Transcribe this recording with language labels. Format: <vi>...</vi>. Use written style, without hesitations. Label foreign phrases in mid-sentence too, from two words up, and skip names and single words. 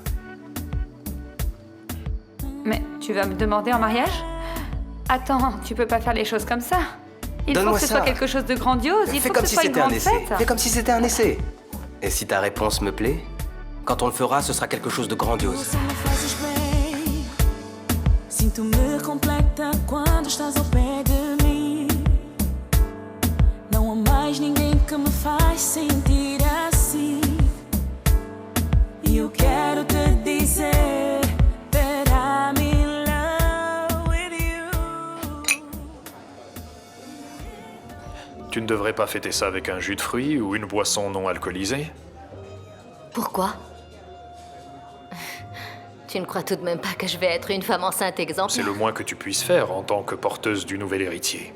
<fr>Mais tu vas me demander en mariage? Attends, tu peux pas faire les choses comme ça. Il faut Donne-moi que ce ça. soit quelque chose de grandiose. Il Fais faut comme que si ce soit une c'était un grande essai. fête. Fais comme si c'était un essai. Et si ta réponse me plaît, quand on le fera, ce sera quelque chose de grandiose.</fr> <pt>Sinto-me completa quando estás ao pé de mim. Não há mais ninguém que me faz sentir assim. E eu quero te dizer</pt> <en>that I'm in love with you.</en> <fr>Tu ne devrais pas fêter ça avec un jus de fruits ou une boisson non alcoolisée? Pourquoi? Tu ne crois tout de même pas que je vais être une femme enceinte exemplaire? C'est le moins que tu puisses faire en tant que porteuse du nouvel héritier.</fr>